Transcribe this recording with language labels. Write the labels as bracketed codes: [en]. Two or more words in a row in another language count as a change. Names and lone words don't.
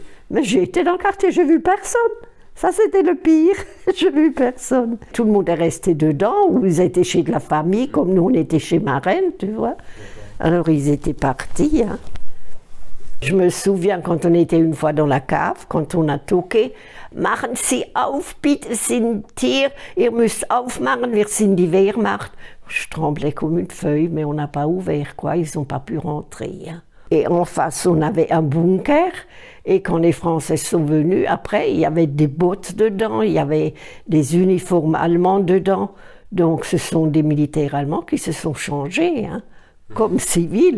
[fr] Mais j'ai été dans le quartier, j'ai vu personne. Ça, c'était le pire, j'ai vu personne. Tout le monde est resté dedans, ou ils étaient chez de la famille, comme nous, on était chez ma reine, tu vois. Alors, ils étaient partis, hein. Je me souviens quand on était une fois dans la cave, quand on a toqué, [de] machen Sie auf, bitte sind hier, ihr müsst aufmachen, wir sind die Wehrmacht. [fr] Je tremblais comme une feuille, mais on n'a pas ouvert, quoi, ils n'ont pas pu rentrer. Hein. Et en face, on avait un bunker, et quand les Français sont venus, après, il y avait des bottes dedans, il y avait des uniformes allemands dedans, donc ce sont des militaires allemands qui se sont changés, hein, comme civils.